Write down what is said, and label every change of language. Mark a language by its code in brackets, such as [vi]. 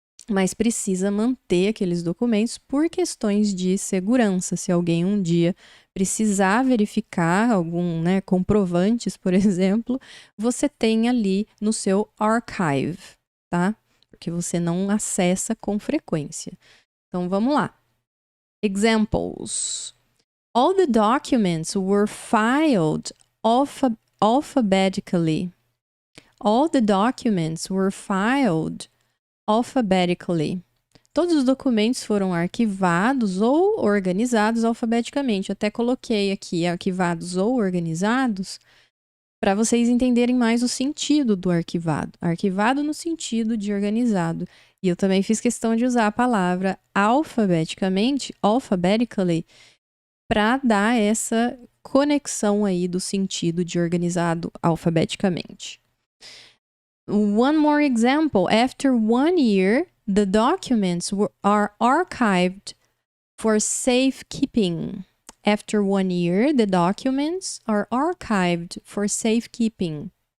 [pt] Mas precisa manter aqueles documentos por questões de segurança. Se alguém um dia precisar verificar algum, comprovantes, por exemplo, você tem ali no seu archive, tá? Porque você não acessa com frequência. Então, vamos lá. Examples. [en] All the documents were filed alphabetically. All the documents were filed alphabetically. [pt] Todos os documentos foram arquivados ou organizados alfabeticamente. Eu até coloquei aqui arquivados ou organizados para vocês entenderem mais o sentido do arquivado. Arquivado no sentido de organizado. E eu também fiz questão de usar a palavra alphabetically, para dar essa conexão aí do sentido de organizado alfabeticamente. [en] One more example. After 1 year, the documents are archived for safekeeping. After 1 year, the documents are archived for safekeeping.